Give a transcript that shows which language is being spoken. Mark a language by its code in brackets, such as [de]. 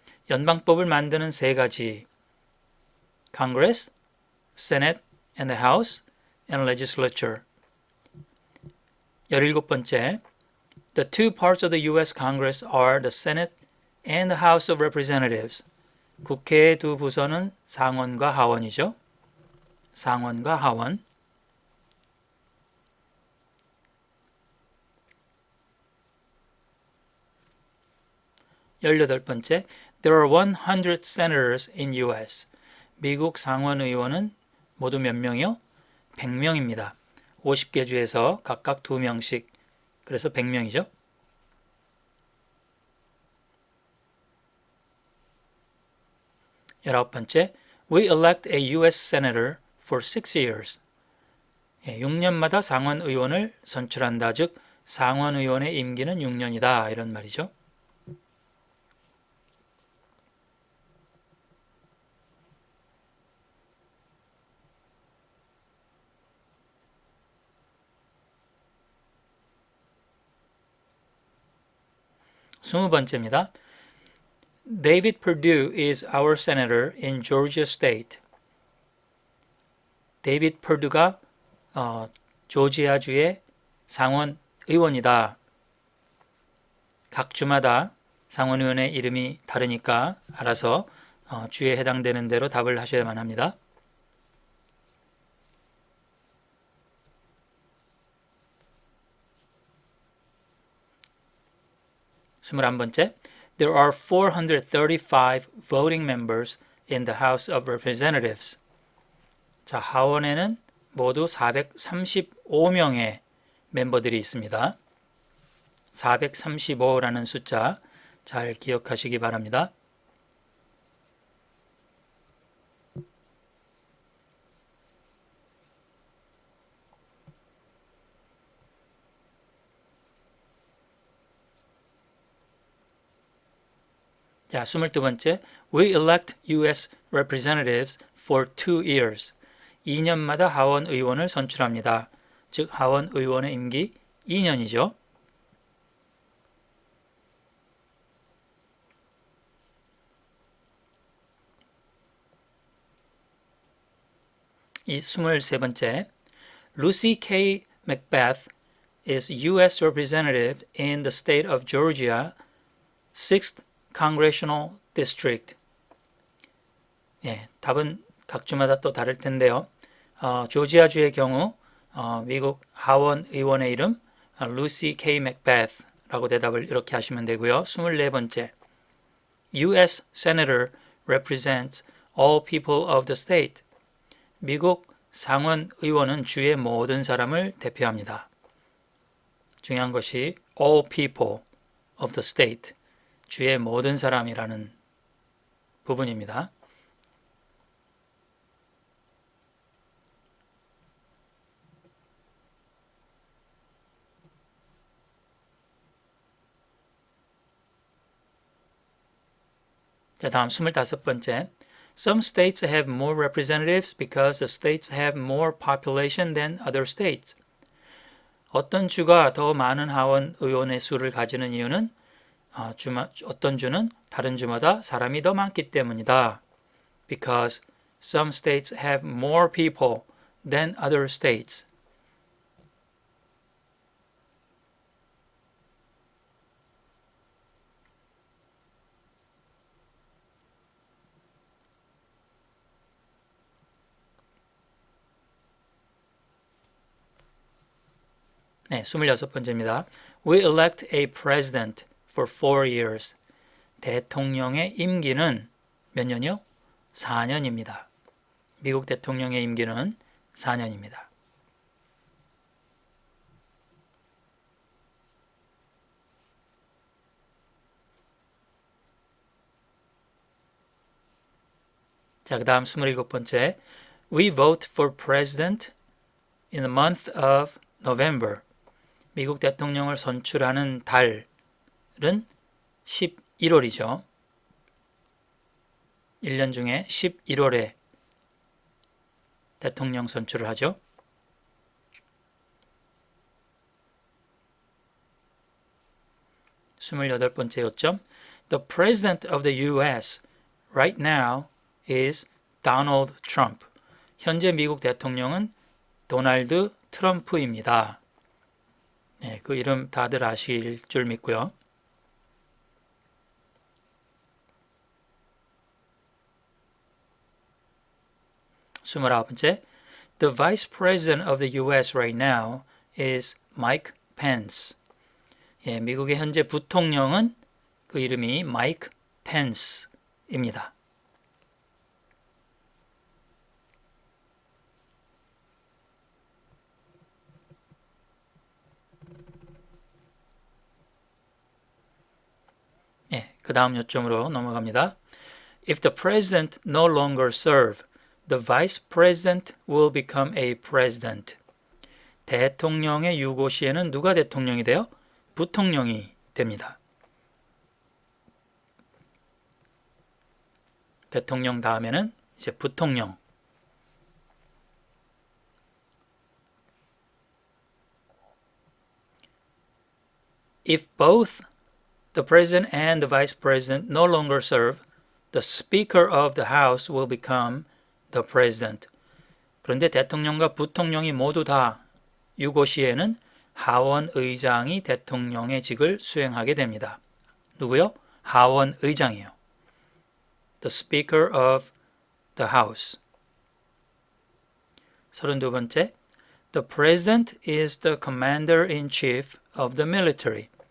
[ko] 연방법을 만드는 세 가지. [en] Congress, Senate, and the House, and legislature. [ko] 17번째. [en] The two parts of the U.S. Congress are the Senate and the House of Representatives. [ko] 국회의 두 부서는 상원과 하원이죠. 상원과 하원. 18번째. [en] There are 100 senators in U.S. [ko] 미국 상원 의원은 모두 몇 명이요? 100명입니다. 50개 주에서 각각 2명씩. 그래서 100명이죠. 19번째. [en] We elect a U.S. senator for 6 years. [ko] 6년마다 상원 의원을 선출한다. 즉 상원 의원의 임기는 6년이다. 이런 말이죠. 20번째입니다. [en] David Perdue is our senator in Georgia State. [ko] 데이빗 퍼듀가 조지아주의 상원 의원이다. 각 주마다 상원 의원의 이름이 다르니까 알아서 주에 해당되는 대로 답을 하셔야만 합니다. 21번째. [en] There are 435 voting members in the House of Representatives. [ko] 자, 하원에는 모두 435명의 멤버들이 있습니다. 435라는 숫자 잘 기억하시기 바랍니다. 자, 22번째. [en] We elect U.S. representatives for 2 years. [ko] 2년마다 하원 의원을 선출합니다. 즉 하원 의원의 임기 2년이죠. 이 23번째. [en] Lucy K. Macbeth is U.S. representative in the state of Georgia, 6th Congressional District. [ko] 예, 답은 각 주마다 또 다를 텐데요. 조지아주의 경우 미국 하원 의원의 이름 루시 K. 맥베스라고 대답을 이렇게 하시면 되고요. 24번째. [en] U.S. Senator represents all people of the state. [ko] 미국 상원 의원은 주의 모든 사람을 대표합니다. 중요한 것이 [en] all people of the state, [ko] 주의 모든 사람이라는 부분입니다. 자, 다음 25번째. [en] Some states have more representatives because the states have more population than other states. [ko] 어떤 주가 더 많은 하원 의원의 수를 가지는 이유는 어떤 주는 다른 주마다 사람이 더 많기 때문이다. [en] Because some states have more people than other states. [ko] 네, 26번째입니다. [en] We elect a president for 4 years. [ko] 대통령의 임기는 몇 년이요? 4년입니다. 미국 대통령의 임기는 4년입니다. 자, 그 다음 27번째. [en] We vote for president in the month of November. [ko] 미국 대통령을 선출하는 달은 11월이죠. 1년 중에 11월에 대통령 선출을 하죠. 스물여덟 번째 요점. [en] The president of the U.S. right now is Donald Trump. [ko] 현재 미국 대통령은 도널드 트럼프입니다. 네, 그 이름 다들 아실 줄 믿고요. 스물아홉 번째. [en] The vice president of the U.S. right now is Mike Pence. [ko] 예, 미국의 현재 부통령은 그 이름이 Mike Pence입니다. 그 다음 요점으로 넘어갑니다. [en] If the president no longer serve, the vice president will become a president. [ko] 대통령의 유고 시에는 누가 대통령이 돼요? 부통령이 됩니다. 대통령 다음에는 이제 부통령. [en] If both the president and the vice president no longer serve, the speaker of the house will become the president. [ko] 그런데 대통령과 부통령이 모두 다 유고 시에는 하원 의장이 대통령의 직을 수행하게 됩니다. 누구요? 하원 의장이요. [en] The speaker of the house. [ko] 32번째. [en] The president is the commander-in-chief of the military.